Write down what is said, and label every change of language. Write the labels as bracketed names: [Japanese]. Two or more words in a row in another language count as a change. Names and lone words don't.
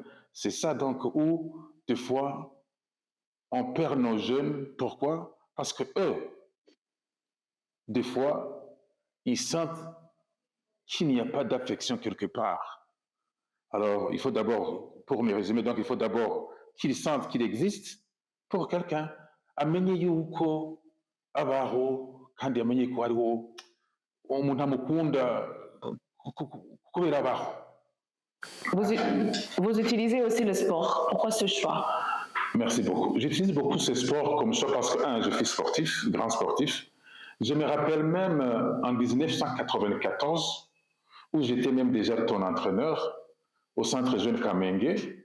[French] C'est ça donc où, des fois, on perd nos jeunes. Pourquoi? Parce que eux, des fois, ils sentent qu'il n'y a pas d'affection quelque part. Alors, il faut d'abord, pour me résumer, donc il faut d'abord qu'ils sentent qu'il existe pour quelqu'un. [Rundi] Amenye yuko abaho kandi amenye ko hariho umuntu amukunda kubera abaho. [French] Vous utilisez aussi le sport. Pourquoi ce choix? Merci beaucoup. J'utilise beaucoup ce sport comme choix parce que, un, je suis sportif, grand sportif. Je me rappelle même en 1994, où j'étais même déjà ton entraîneur au Centre Jeune Kamenge.